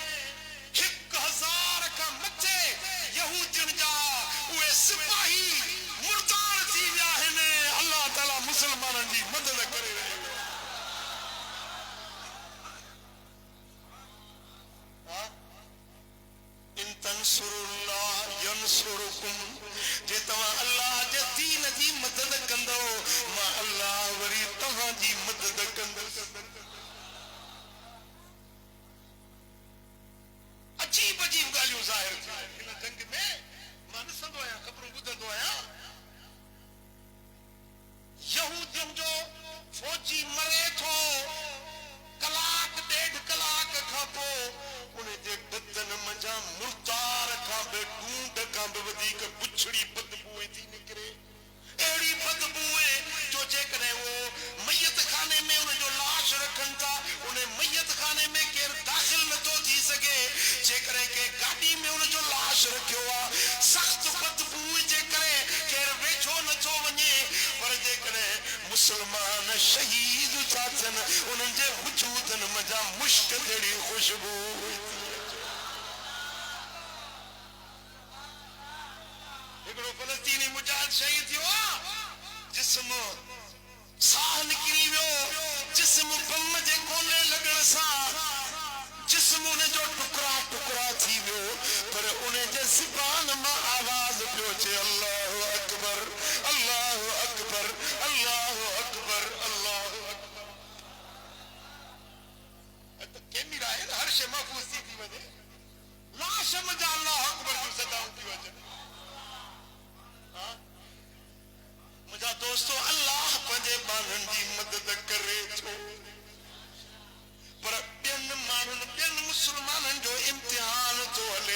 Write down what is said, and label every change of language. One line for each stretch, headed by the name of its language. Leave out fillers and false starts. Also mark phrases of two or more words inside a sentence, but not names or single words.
Sindhi: 1000 खां मथे यहूदियुनि जा उहे सिपाही मुर्दार थी विया आहिनि। अल्लाह ताला मुसलमाननि जी मदद करे रहियो आहे।
Arabic: إن تنصروا الله ينصركم,
Sindhi: जे तव्हां अल्लाह जे दीन जी मदद कंदो, मां अल्लाह वरी तव्हां जी मदद कंदुसि। अजीब अजीब ॻाल्हियूं ज़ाहिर थियूं हिन जंग में। मां ॾिसंदो आहियां, ख़बरूं ॿुधंदो आहियां, यहूदियुनि जो फौजी मरे थो, कलाक 1.5 कलाक खां पोइ उन जे बदन मंझां मुर्तार खां बि ढूंढ खां बि वधीक बुछड़ी बदबू थी निकिरे। अहिड़ी बदबू जो जेकॾहिं वो मैयत खाने में उन जो लाश रखनि था, उन मैयत खाने में केरु दाख़िल नथो थी सघे। जेकॾहिं के गाॾी में उन जो लाश रखियो आहे, सख़्त बदबू जे करे केरु वेझो नथो वञे। पर जेकॾहिं मुसलमान शहीद था थियनि, उन्हनि जे वजूदनि मंझां मुश्क जहिड़ी ख़ुशबू हुई। हिकिड़ो फ़लस्तीनी मुजाहिद शहीद थियो आहे, जिस्म साह निकिरी वियो, जिस्म बम जे गोले लॻण सां जिस्म उन जो टुकड़ा टुकड़ा थी वियो। पर उन जे ज़ुबान मां आवाज़ पियो अचे,
Arabic: الله أكبر، الله أكبر، الله أكبر، الله أكبر.
Sindhi: त कैमरा आहे न, हर शइ महफ़ूज़ थी वञे, लाश मंझां
Arabic: الله أكبر
Sindhi: जूं सदाऊं थी अचनि। मुझा दोस्तों, अल्लाह पंहिंजे ॿारनि जी मदद करे थो, पर ॿियनि माण्हुनि, ॿियनि मुसलमाननि जो इम्तिहान थो हले।